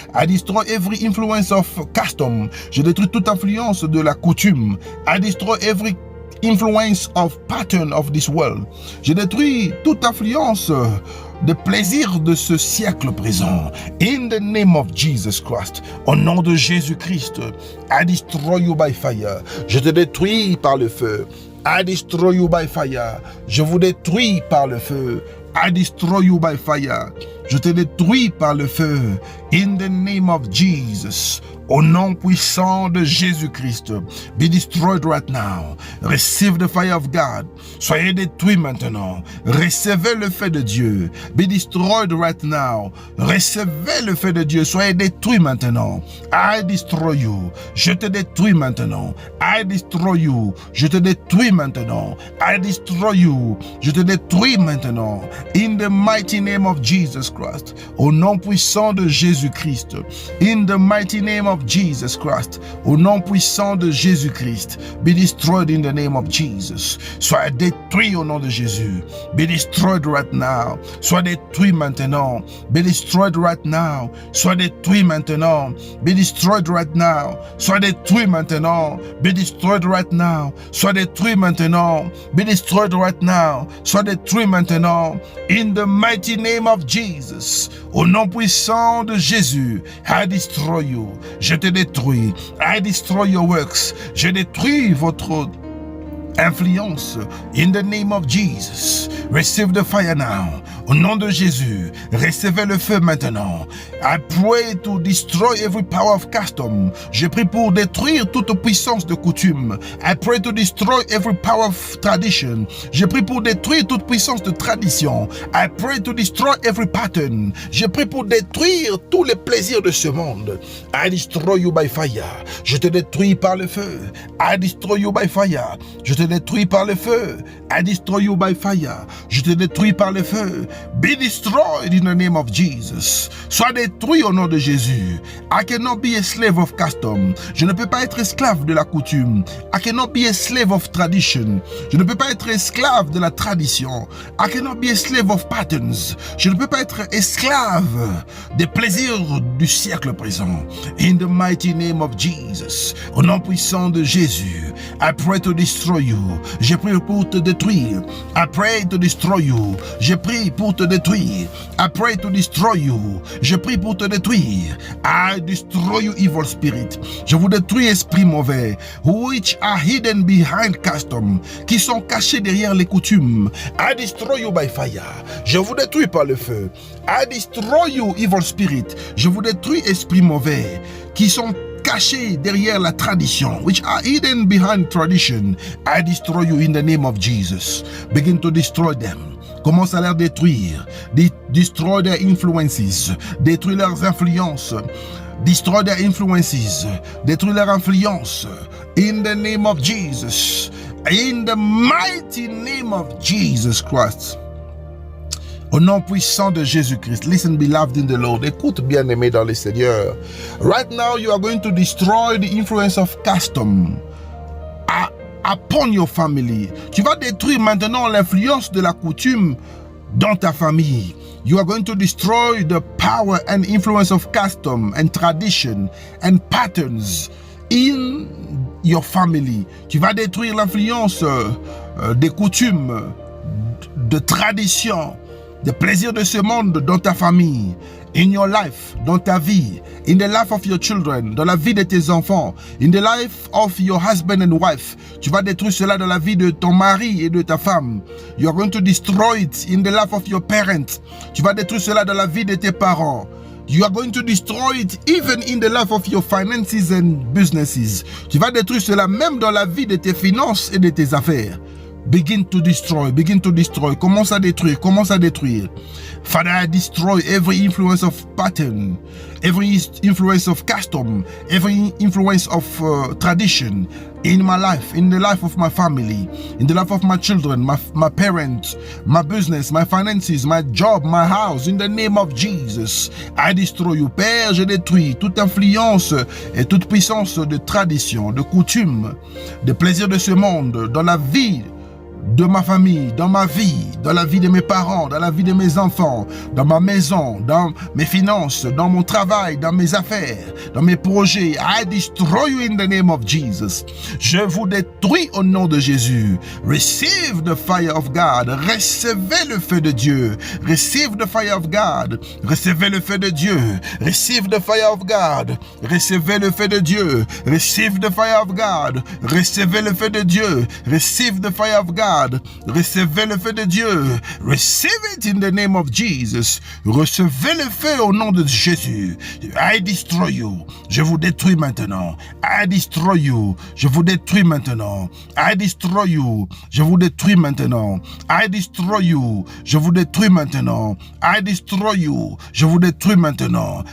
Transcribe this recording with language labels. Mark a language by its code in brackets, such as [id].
[en] I destroy every influence of custom. [fr] Je détruis toute influence de la coutume. [en] I destroy every influence of pattern of this world. [fr] Je détruis toute influence de plaisir de ce siècle présent. [en] In the name of Jesus Christ, [fr] au nom de Jésus-Christ, [en] I destroy you by fire. [fr] Je te détruis par le feu. [en] I destroy you by fire. [fr] Je vous détruis par le feu. [en] I destroy you by fire. [fr] Je te détruis par le feu. [en] In the name of Jesus. [fr] Au nom puissant de Jésus-Christ. [en] Be destroyed right now. Receive the fire of God. [fr] Soyez détruits maintenant. Recevez le feu de Dieu. [en] Be destroyed right now. [fr] Recevez le feu de Dieu. Soyez détruits maintenant. [en] I destroy you. [fr] Je te détruis maintenant. [en] I destroy you. [fr] Je te détruis maintenant. [en] I destroy you. [fr] Je te détruis maintenant. [en] In the mighty name of Jesus Christ. [fr] Au nom puissant de Jésus-Christ. [en] In the mighty name of Jesus Christ. [fr] Au nom puissant de Jésus-Christ. [en] Be destroyed in the name of Jesus. [fr] Sois détruit au nom de Jésus. [en] Be destroyed right now. [fr] Sois détruit maintenant. [en] Be destroyed right now. [fr] Sois détruit maintenant. [en] Be destroyed right now. [fr] Sois détruit maintenant. [en] Be destroyed right now. [fr] Sois détruit maintenant. [en] Be destroyed right now. [fr] Sois détruit maintenant. [en] In the mighty name of Jesus. [fr] Au nom puissant de Jésus. [en] I destroy you. [fr] Je te détruis. [en] I destroy your works. [fr] Je détruis votre influence. [en] In the name of Jesus. Receive the fire now. [fr] Au nom de Jésus, recevez le feu maintenant. [en] I pray to destroy every power of custom. [fr] Je prie pour détruire toute puissance de coutume. [en] I pray to destroy every power of tradition. [fr] Je prie pour détruire toute puissance de tradition. [en] I pray to destroy every pattern. [fr] Je prie pour détruire tous les plaisirs de ce monde. [en] I destroy you by fire. [fr] Je te détruis par le feu. [en] I destroy you by fire. [fr] Je te détruis par le feu. [en] I destroy you by fire. [fr] Je te détruis par le feu. [en] Be destroyed in the name of Jesus. [fr] Sois détruit au nom de Jésus. [en] I cannot be a slave of custom. [fr] Je ne peux pas être esclave de la coutume. [en] I cannot be a slave of tradition. [fr] Je ne peux pas être esclave de la tradition. [en] I cannot be a slave of patterns. [fr] Je ne peux pas être esclave des plaisirs du siècle présent. [en] In the mighty name of Jesus. [fr] Au nom puissant de Jésus. [en] I pray to destroy you. [fr] Je prie pour te détruire. [en] I pray to destroy you. [fr] Je prie pour te détruire. [en] I pray to destroy you. [fr] Je prie pour te détruire. [en] I destroy you, evil spirit. [fr] Je vous détruis, esprit mauvais, [en] which are hidden behind custom, [fr] qui sont cachés derrière les coutumes. [en] I destroy you by fire. [fr] Je vous détruis par le feu. [en] I destroy you, evil spirit. [fr] Je vous détruis, esprit mauvais, qui sont cachés derrière la tradition, [en] which are hidden behind tradition. I destroy you in the name of Jesus. Begin to destroy them. [fr] Commence à les détruire. [en] Destroy their influences. [fr] Détruis leurs influences. [en] Destroy their influences. [fr] Détruis leur influence. [en] In the name of Jesus. In the mighty name of Jesus Christ. [fr] Au nom puissant de Jésus-Christ. [en] Listen, beloved in the Lord. [fr] Écoute, bien-aimé dans le Seigneur. [en] Right now, you are going to destroy the influence of custom upon your family. [fr] Tu vas détruire maintenant l'influence de la coutume dans ta famille. [en] You are going to destroy the power and influence of custom and tradition and patterns in your family. [fr] Tu vas détruire l'influence des coutumes, de traditions, des plaisirs de ce monde dans ta famille, [en] in your life, [fr] dans ta vie, [en] in the life of your children, [fr] dans la vie de tes enfants, [en] in the life of your husband and wife. [fr] Tu vas détruire cela dans la vie de ton mari et de ta femme. [en] You are going to destroy it in the life of your parents. [fr] Tu vas détruire cela dans la vie de tes parents. [en] You are going to destroy it even in the life of your finances and businesses. [fr] Tu vas détruire cela même dans la vie de tes finances et de tes affaires. [en] Begin to destroy, begin to destroy. [fr] Commence à détruire, commence à détruire. [en] Father, I destroy every influence of pattern, every influence of custom, every influence of tradition in my life, in the life of my family, in the life of my children, my parents, my business, my finances, my job, my house. In the name of Jesus, I destroy you. [fr] Père, je détruis toute influence et toute puissance de tradition, de coutume, de plaisir de ce monde dans la vie de ma famille, dans ma vie, dans la vie de mes parents, dans la vie de mes enfants, dans ma maison, dans mes finances, dans mon travail, dans mes affaires, dans mes projets. [en] I destroy you in the name of Jesus. [fr] Je vous détruis au nom de Jésus. [en] Receive the fire of God. [fr] Recevez le feu de Dieu. [en] Receive the fire of God. [fr] Recevez le feu de Dieu. [en] Receive the fire of God. [fr] Recevez le feu de Dieu. [en] Receive the fire of God. [fr] Recevez le feu de Dieu. [en] Receive the fire of God. [fr] Recevez le feu de Dieu. [en] Receive it in the name of Jesus. [fr] Recevez le feu au nom de Jésus. [en] I destroy you. [fr] Je vous détruis maintenant. [en] I destroy you. [fr] Je vous détruis maintenant. [en] I destroy you. [fr] Je vous détruis maintenant. [en] I destroy you. [fr] Je vous détruis maintenant. [en] I destroy you. [fr] Je vous détruis maintenant.